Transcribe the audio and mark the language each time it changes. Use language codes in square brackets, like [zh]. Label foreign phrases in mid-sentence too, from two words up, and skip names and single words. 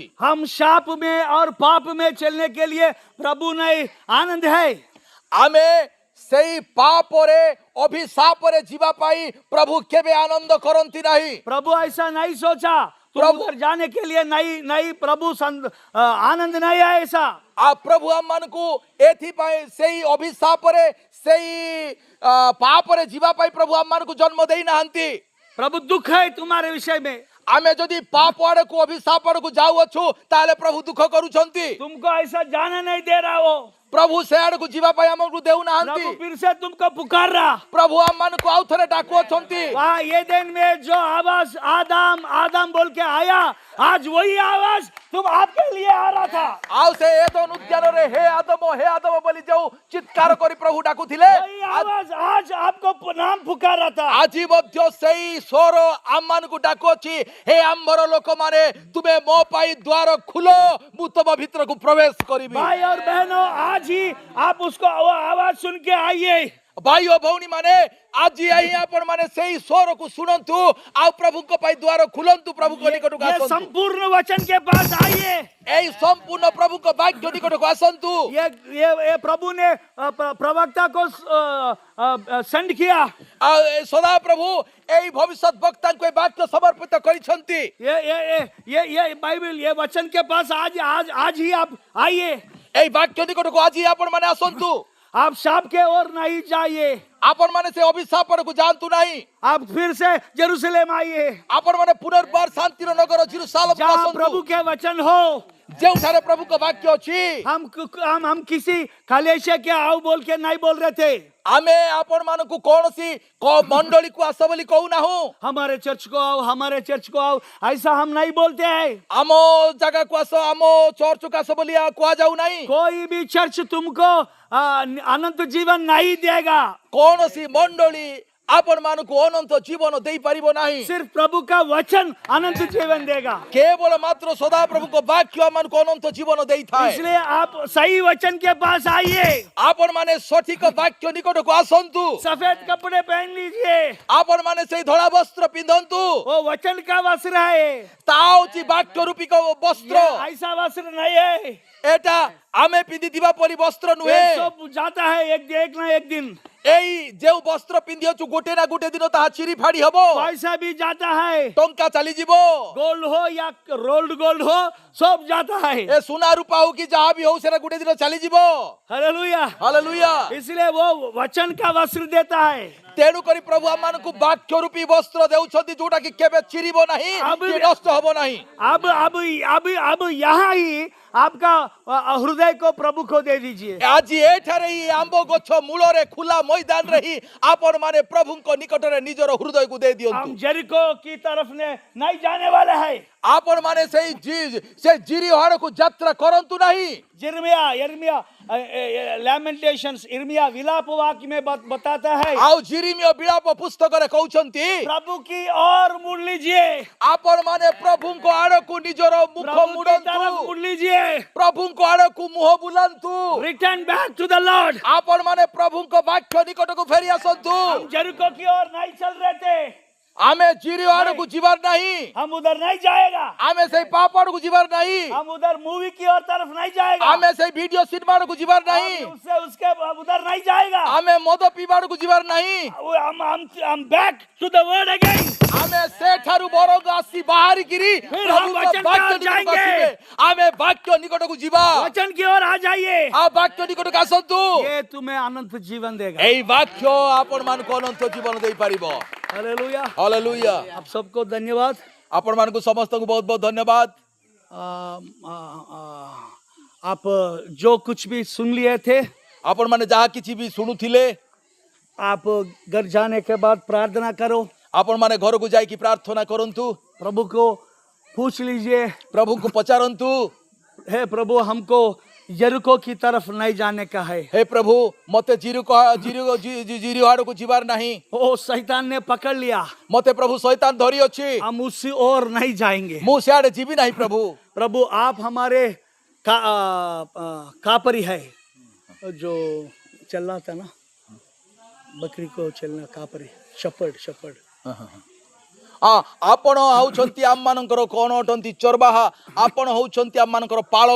[hi] हम साप में और पाप में चलने के लिए प्रभु नहीं आनंद है [or] ଆମେ ସେଇ ପାପରେ ଅଭିଶାପରେ ଯିବା ପାଇଁ ପ୍ରଭୁ କେବେ ଆନନ୍ଦ କରନ୍ତି ନାହିଁ [hi] प्रभु ऐसा नहीं सोचा तुम प्रभु- उधर जाने के लिए नहीं प्रभु आनंद नहीं है ऐसा [or] ଆଉ ପ୍ରଭୁ ଆମମାନଙ୍କୁ ଏଥିପାଇଁ ସେଇ ଅଭିଶାପରେ ସେଇ ପାପରେ ଯିବା ପାଇଁ ପ୍ରଭୁ ଆମମାନଙ୍କୁ ଜନ୍ମ ଦେଇନାହାନ୍ତି [hi] प्रभु दुख है तुम्हारे विषय में [or] ଆମେ ଯଦି ପାପ ଆଡକୁ ଅଭିଶାପ ଆଡକୁ ଯାଉଅଛୁ ତାହେଲେ ପ୍ରଭୁ ଦୁଃଖ କରୁଛନ୍ତି [hi] तुमको ऐसा जाने नहीं दे रहा वो [or] ପ୍ରଭୁ ସେ ଆଡକୁ ଯିବା ପାଇଁ ଆମକୁ ଦେଉନାହାନ୍ତି [hi] प्रभु फिर से तुमको पुकार रहा [or] ପ୍ରଭୁ ଆମମାନଙ୍କୁ ଆଉ ଥରେ ଡାକୁଅଛନ୍ତି [hi] वहाँ ये दिन में जो आवाज आदम आदम बोल के आया आज वही आवाज तुम आपके लिए आ रहा था। [or] ଆଉ ସେ ଏଦୋନ ଉଦ୍ୟାନରେ ହେ ଆଦମ ବୋଲି ଯୋଉ ଚିତ୍କାର କରି ପ୍ରଭୁ ଡାକୁଥିଲେ [hi] वही आवाज आज आपको नाम पुकार रहा था। [or] ଆଜି ମଧ୍ୟ ସେଇ ସ୍ୱର ଆମମାନଙ୍କୁ ଡାକୁଅଛି, ହେ ଆମ୍ଭର ଲୋକମାନେ ତୁମେ ମୋ ପାଇଁ ଦ୍ୱାର ଖୋଲ, ମୁଁ ତମ ଭିତରକୁ ପ୍ରବେଶ କରିବି। [hi] भाई और बहनों, आज ही आप उसको वो आवाज सुन के आइए। [or] ଭାଇ ଓ ଭଉଣୀ ମାନେ ଆଜି ଏହି ଆପଣ ମାନେ ସେଇ ସ୍ୱରକୁ ଶୁଣନ୍ତୁ, ଆଉ ପ୍ରଭୁଙ୍କ ପାଇଁ ଦ୍ୱାର ଖୋଲନ୍ତୁ, ପ୍ରଭୁଙ୍କ ନିକଟକୁ [hi] ये [or] ଆସନ୍ତୁ। [hi] संपूर्ण वचन के पास आइए। [or] ଏହି ସମ୍ପୂର୍ଣ୍ଣ ପ୍ରଭୁଙ୍କ ବାକ୍ୟ ନିକଟକୁ ଆସନ୍ତୁ। [hi] ये प्रभु ने प्रवक्ता को सेंड किया। [or] ଆଉ ସଦା ପ୍ରଭୁ ଏହି ଭବିଷ୍ୟତ ବକ୍ତାଙ୍କୁ ଏ ବାକ୍ୟ ସମର୍ପିତ କରିଛନ୍ତି। [hi] ये बाइबल, ये वचन के पास आज ही आप आइए। [or] ଏହି ବାକ୍ୟ ନିକଟକୁ ଆଜି ଆପଣ ମାନେ ଆସନ୍ତୁ। [hi] आप शाप के ओर नहीं जाइए। [or] ଆପଣ ମାନେ ସେ ଅଭିଶାପକୁ ଯାଆନ୍ତୁ ନାହିଁ। [hi] आप फिर से जेरूसलेम आइए, [or] ଆପଣ ମାନେ ପୁନର୍ବାର ଶାନ୍ତିର ନଗର ଜେରୁସାଲେମକୁ [hi] जहाँ [or] ଆସନ୍ତୁ, [hi] प्रभु के वचन हो। [or] ଯେଉଁଠାରେ ପ୍ରଭୁଙ୍କ ବାକ୍ୟ ଅଛି। [hi] हम किसी कलेश के आओ बोल के नहीं बोल रहे थे। [or] ଆମେ ଆପଣ ମାନଙ୍କୁ କୌଣସି ମଣ୍ଡଳୀକୁ ଆସ ବୋଲି କହୁନାହୁଁ। [hi] हमारे चर्च को आओ, हमारे चर्च को आओ, ऐसा हम नहीं बोलते हैं। [or] ଆମ ଜାଗାକୁ ଆସ, ଆମ ଚର୍ଚ୍ଚକୁ ଆସ ବୋଲି କୁହାଯାଉ ନାହିଁ। [hi] कोई भी चर्च तुमको अनंत जीवन नहीं देगा। [or] କୌଣସି ମଣ୍ଡଳୀ ଆପଣ ମାନଙ୍କୁ ଅନନ୍ତ ଜୀବନ ଦେଇପାରିବ ନାହିଁ। [hi] सिर्फ प्रभु का वचन अनंत जीवन देगा। [or] କେବଳ ମାତ୍ର ସଦା ପ୍ରଭୁଙ୍କ ବାକ୍ୟ ଆମମାନଙ୍କୁ ଅନନ୍ତ ଜୀବନ ଦେଇଥାଏ। [hi] इसलिए आप सही वचन के पास आइए। [or] ଆପଣ ମାନେ ସଠିକ ବାକ୍ୟ ନିକଟକୁ ଆସନ୍ତୁ। [hi] सफेद कपड़े पहन लीजिए। [or] ଆପଣ ମାନେ ସେଇ ଧଳା ବସ୍ତ୍ର ପିନ୍ଧନ୍ତୁ। [hi] वो वचन का वस्त्र है। [or] ତା ହଉଛି ବାକ୍ୟ ରୂପିକ ବସ୍ତ୍ର। [hi] ये ऐसा वस्त्र नहीं है। [or] ଏଟା ଆମେ ପିନ୍ଧିଥିବା ପରି ବସ୍ତ୍ର [hi] ये [or] ନୁହେଁ। [hi] सब जाता है एक ना एक दिन। [or] ଏଇ ଯେଉଁ ବସ୍ତ୍ର ପିନ୍ଧିଅଛୁ ଗୋଟେ ନା ଗୋଟେ ଦିନ ତାହା ଚିରି ଫାଡ଼ି ହବ। [hi] पैसा भी जाता है। [or] ଟଙ୍କା ଚାଲିଯିବ। [hi] गोल्ड हो या [en] rolled gold [hi] हो, सब जाता है। [or] ଏ ସୁନା ରୂପା ହଉ କି ଯାହା ବି ହଉ ସେଟା ଗୋଟେ ଦିନ ଚାଲିଯିବ। [hi] हालेलुया। [or] ହାଲେଲୁୟା। [hi] इसलिए वो वचन का वस्त्र देता है। [or] ତେଣୁ କରି ପ୍ରଭୁ ଆମମାନଙ୍କୁ ବାକ୍ୟ ରୂପୀ ବସ୍ତ୍ର ଦେଉଛନ୍ତି, ଯୋଉଟା କି କେବେ ଚିରିବ ନାହିଁ, କି ନଷ୍ଟ ହବ ନାହିଁ। [hi] अब यहाँ ही आपका हृदय को प्रभु को दे दीजिए। [or] ଆଜି ଏଠାରେ ହିଁ ଆମ୍ବ ଗଛ ମୂଳରେ ଖୋଲା ମଇଦାନରେ ହିଁ ଆପଣ ମାନେ ପ୍ରଭୁଙ୍କ ନିକଟରେ ନିଜର ହୃଦୟକୁ ଦେଇ ଦିଅନ୍ତୁ। [hi] हम जेरिको की तरफ ने नहीं जाने वाले हैं। [or] ଆପଣ ମାନେ ସେ ଜିରି ହାଡ଼କୁ ଯାତ୍ରା କରନ୍ତୁ ନାହିଁ। [hi] यिर्मया लैमेंटेशंस, यिर्मया विलाप वाक्य में बताता है, [or] ଆଉ ଜିରିମିୟ ବିଳାପ ପୁସ୍ତକରେ କହୁଛନ୍ତି, [hi] प्रभु की ओर मुड़ लीजिए। [or] ଆପଣ ମାନେ ପ୍ରଭୁଙ୍କ ଆଡ଼କୁ ନିଜର ମୁଖ [hi] प्रभु की [or] ମୁଡ଼ନ୍ତୁ। [hi] तरफ मुड़ लीजिए। [or] ପ୍ରଭୁଙ୍କ ଆଡ଼କୁ ମୁହଁ ବୁଲାନ୍ତୁ। [en] return back to the Lord. [or] ଆପଣ ମାନେ ପ୍ରଭୁଙ୍କ ବାକ୍ୟ ନିକଟକୁ ଫେରି ଆସନ୍ତୁ। [hi] हम जेरिको की ओर नहीं चल रहे थे। [or] ଆମେ ଜିରି ଆଡ଼କୁ ଯିବାର ନାହିଁ। [hi] हम उधर नहीं जाएगा। [or] ଆମେ ସେଇ ପାପ ଆଡ଼କୁ ଯିବାର ନାହିଁ। [hi] हम उधर मूवी की ओर तरफ नहीं जाएगा। [or] ଆମେ ସେଇ ଭିଡିଓ ସିନେମା ଆଡ଼କୁ ଯିବାର ନାହିଁ। [hi] उसके उधर नहीं जाएगा। [or] ଆମେ ମଦ ପିଇବା ଆଡ଼କୁ ଯିବାର ନାହିଁ। [en] हम back to the word again. [or] ଆମେ ସେଠାରୁ ବରଂ ଆସି ବାହାରିକିରି [hi] फिर हम [or] ପ୍ରଭୁଙ୍କ [hi] वचन [or] ବାକ୍ୟ [hi] की ओर [or] ନିକଟକୁ [hi] जाएंगे। [or] ଆସିବେ। ଆମେ ବାକ୍ୟ ନିକଟକୁ ଯିବା। [hi] वचन की ओर आ जाइए। [or] ଆଉ ବାକ୍ୟ ନିକଟକୁ ଆସନ୍ତୁ। [hi] ये तुम्हें अनंत जीवन देगा। [or] ଏଇ ବାକ୍ୟ ଆପଣ ମାନଙ୍କୁ ଅନନ୍ତ ଜୀବନ ଦେଇପାରିବ। [hi] हालेलुया। [or] ହାଲେଲୁୟା। [hi] आप सबको धन्यवाद। [or] ଆପଣ ମାନଙ୍କୁ ସମସ୍ତଙ୍କୁ ବହୁତ ବହୁତ ଧନ୍ୟବାଦ। [hi] आप जो कुछ भी सुन लिए थे, [or] ଆପଣ ମାନେ ଯାହା କିଛି ବି ଶୁଣୁଥିଲେ, [hi] आप घर जाने के बाद प्रार्थना करो। [or] ଆପଣ ମାନେ ଘରକୁ ଯାଇକି ପ୍ରାର୍ଥନା କରନ୍ତୁ। [hi] प्रभु को पूछ लीजिए, [or] ପ୍ରଭୁଙ୍କୁ ପଚାରନ୍ତୁ, [hi] हे प्रभु हमको यरीको की तरफ नहीं जाने का है। [or] ହେ ପ୍ରଭୁ ମତେ ଜିରି ଆଡ଼କୁ ଯିବାର ନାହିଁ। [hi] ओ शैतान ने पकड़ लिया, [or] ମତେ ପ୍ରଭୁ ଶୈତାନ ଧରି ଅଛି। [hi] हम उसी ओर नहीं जाएंगे। [or] ମୁଁ ସିଆଡ଼େ ଯିବି ନାହିଁ ପ୍ରଭୁ। [hi] प्रभु आप हमारे कापरी है। जो चल रहा था ना, बकरी को चलना, कापरी, शपर्ड। [or] ଆପଣ ହଉଛନ୍ତି ଆମମାନଙ୍କର କଣ ଅଟନ୍ତି? ଚରବାହା। ଆପଣ ହଉଛନ୍ତି ଆମମାନଙ୍କର ପାଳକ।